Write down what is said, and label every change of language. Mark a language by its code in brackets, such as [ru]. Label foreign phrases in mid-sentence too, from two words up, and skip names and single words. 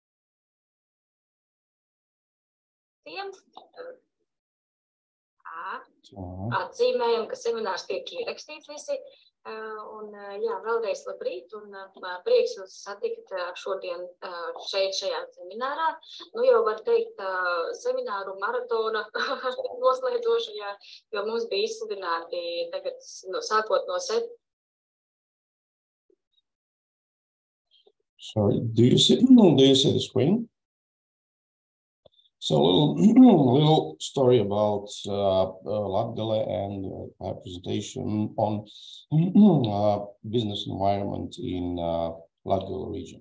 [lv] Всем Atzīmējam, ka seminārs tiek ierakstīts visi. Un jā, vēlreiz labrīt un prieks jūs satikt šodien šeit šajā seminārā. Nu jau var teikt semināru maratona noslēdzošajā, jo mums bija izsludināti tagad sākot no [en] Sorry, do you see the screen? So a little story about Latgale and a presentation on business environment in Latgale region.